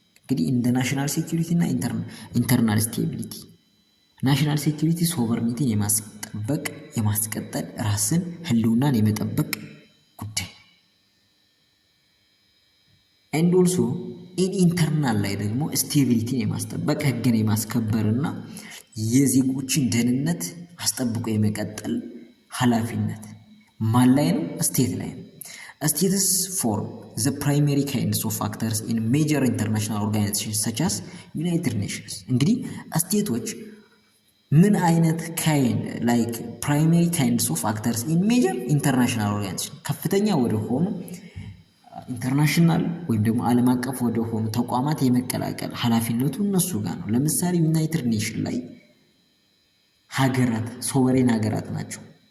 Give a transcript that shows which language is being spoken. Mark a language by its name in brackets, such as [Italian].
[English] In the national security and internal stability. National security sovereignty [Amharic] የማስጠበቅ የማስቀጠል ራስን ህልውናን የመጠበቅ ጉዳይ [English] and also in internal [Amharic] ላይ ደግሞ ስቴቢሊቲ የማስጠበቅ ህግን የማስከበርና የዜጎችን ደህንነት አስጠብቆ የመቀጠል ኃላፊነት ማን ላይ ነው ስቴት ላይ ነው [English] States form the primary kinds of actors in major international organizations such as United Nations. [Amharic] እንግዲህ ስቴቶች ምን አይነት [English] kind like primary kinds of actors in major international organizations [Amharic] ከፍተኛ ወደ ሆኑ ኢንተርናሽናል ወይም ደግሞ ዓለም አቀፍ ወደ ሆኑ ተቋማት የመቀላቀል ኃላፊነቱ እነሱ ጋር ነው። ለምሳሌ ዩናይትድ ኔሽን ላይ ሀገራት ሶቨሬን ሀገራት ናቸው